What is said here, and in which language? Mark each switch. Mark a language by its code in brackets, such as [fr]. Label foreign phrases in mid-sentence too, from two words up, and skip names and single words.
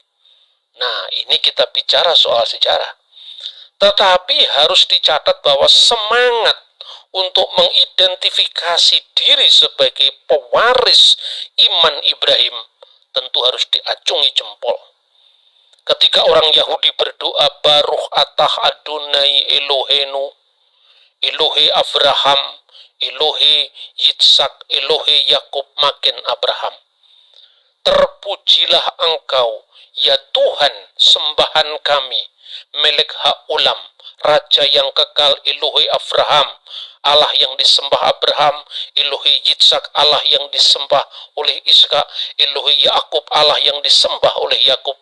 [id] Nah, ini kita bicara soal sejarah. Tetapi harus dicatat bahwa semangat untuk mengidentifikasi diri sebagai pewaris iman Ibrahim tentu harus diacungi jempol. Ketika orang Yahudi berdoa, [he] ברוך אתה אדוני אלוהינו, אלוהי אברהם, אלוהי יצחק, אלוהי יעקב, makin Abraham. [id] Terpujilah engkau, ya Tuhan, sembahan kami, [he] מלך העולם, [id] Raja yang kekal, [he] אלוהי אברהם, [id] Allah yang disembah Abraham, [he] אלוהי יצחק, [id] Allah yang disembah oleh Ishak, [he] אלוהי יעקב, [id] Allah yang disembah oleh Yakub.